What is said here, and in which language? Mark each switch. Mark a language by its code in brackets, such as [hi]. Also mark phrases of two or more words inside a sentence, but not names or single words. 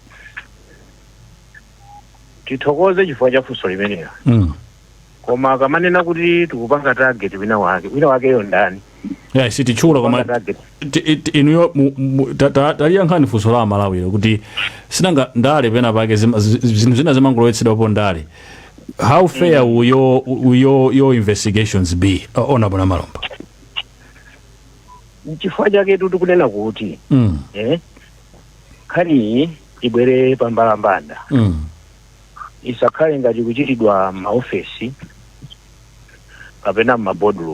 [ny] Tithokoze chifukwa cha funso limenelo. Koma kamanena kuti tikupanga target wina wake yo ndani. Yeah, sitichula koma inuyo taliyankhani funso la Malawi kuti sinanga ndale pena pake zinthu zina zimangolowetsedwapo ndale. [en] How fair will your investigations be Honorable Malomba? [ny] Chifukwa chake tikunena kuti khani ibwere pambalambanda. Isakhale ngati kuchitidwa maofesi kapena maboardroom.